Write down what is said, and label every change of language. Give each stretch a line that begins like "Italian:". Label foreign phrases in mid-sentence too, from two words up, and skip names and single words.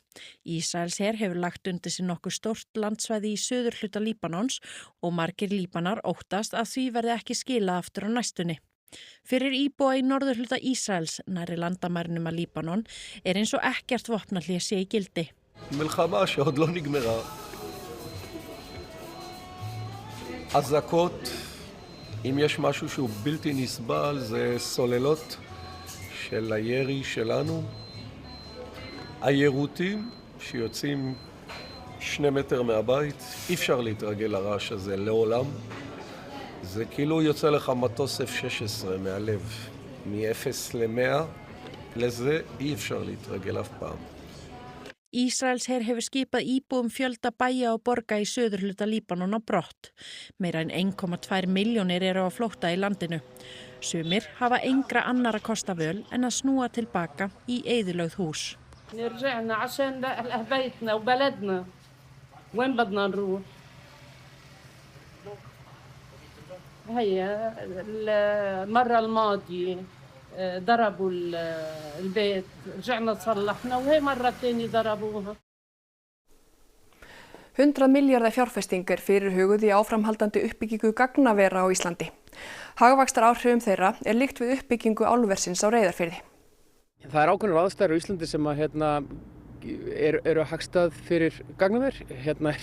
Icelandic: Ísraelsher hefur lagt undir sig nokkuð stórt landsvæði í suðurhluta Líbanons og margir Líbanar óttast að því verði ekki skilað aftur á næstunni. Fyrir íbúa í norðurhluta Ísraels nærri landamærunum að Líbanon er eins og ekkert vopnahlé sé í gildi.
Hebrew: מלחמה שעוד לא נגמרה. אזעקות, אם יש משהו שהוא בלתי נסבל, זה סוללות של הירי שלנו. היירוטים שיוצאים 2 מטר מהבית, אי אפשר להתרגל לרעש הזה לעולם. זה כאילו יוצא לך מטוס F-16 מהלב, מ-0 ל-100, לזה אי אפשר להתרגל אף פעם.
Icelandic: Ísraelsher hefur skipað íbúum fjölda bæja og borga í suðurhluta Líbanon á brott. Meira en 1,2 milljónir eru á flótta í landinu. Sumir hafa engra annara kosta völ en að snúa tilbaka í eyðilögð hús.
Arabic: نرجعنا عشان بيتنا وبلدنا. وين بدنا نروح؟ هيا المرة الماضية ضربوا البيت رجعنا صلحنا وهي مرة تانية ضربوها.
Icelandic: 100 milljarða fjárfestingar fyrirhuguð í áframhaldandi uppbyggingu gagnavera á Íslandi. Hagvaxtaráhrifum þeirra er líkt við uppbyggingu álversins á Reyðarfirði. Það er ákveðnar aðstæður á Íslandi sem að eru hagstað fyrir gagnaver.